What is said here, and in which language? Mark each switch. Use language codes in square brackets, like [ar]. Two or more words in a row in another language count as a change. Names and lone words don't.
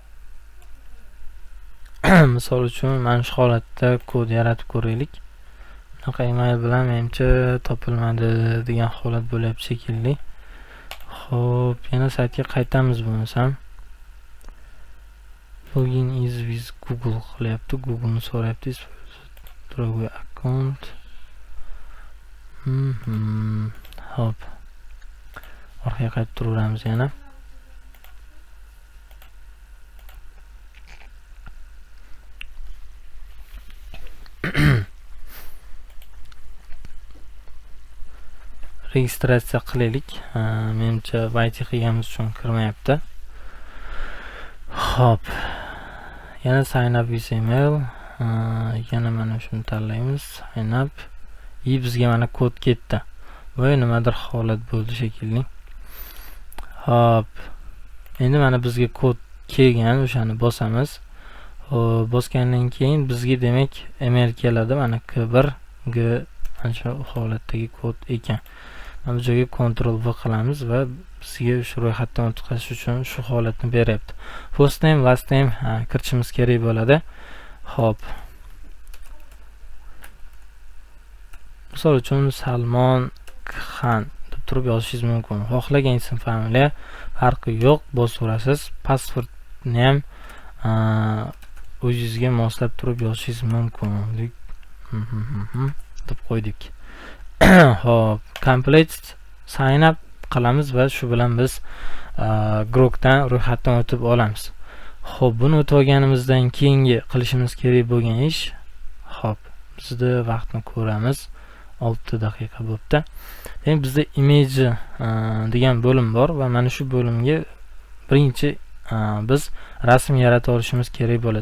[uz] Misol uchun mana shu holatda kod yaratib ko'raylik. Bunaqa email bilan menimcha topilmadi degan holat bo'lyapti shekilli. Xo'p, yana saytga qaytamiz bo'lmasam. [en] Login is with Google qilyapti. [uz] Google ni so'rayapti. [ru] Другой аккаунт. [uz] Hop. Orqaga qaytib turaveramiz yana. Registratsiya qilaylik. Menimcha YT qilganimiz uchun kirmayapti. Hop. Yana [en] sign up with email. [uz] Yana mana shuni tanlaymiz. [en] Sign up. [uz] Bizga mana kod ketdi. Voy, nimadir holat bo'ldi shekilli. Hop. Endi mana bizga kod kelgan, o'shani bosamiz. Bosgandan keyin bizga demak email keladi. Mana K1 G ana shu holatdagi kod ekan. Mana bu joyga Ctrl V qilamiz va bizga shu ro'yxatdan o'tkazish uchun shu holatni beryapti. [en] First name, last name [uz] kirishimiz kerak bo'ladi. Hop. Misol uchun Salmon Khan deb turib yozishingiz mumkin. Xohlagan ism familiya farqi yo'q, bosaverasiz. Pasportni ham o'zingizga moslab turib yozishingiz mumkin deb qo'ydik. Hop, [en] complete sign up [uz] qilamiz va shu bilan biz Grokdan ro'yxatdan o'tib olamiz. Hop, buni o'tib olganimizdan keyingi qilishimiz kerak bo'lgan ish, hop, bizda vaqtni ko'ramiz. 6 daqiqa bo'libdi. Demak, bizda image degan bo'lim bor va mana shu bo'limga birinchi biz rasm yarata olishimiz kerak bo'ladi.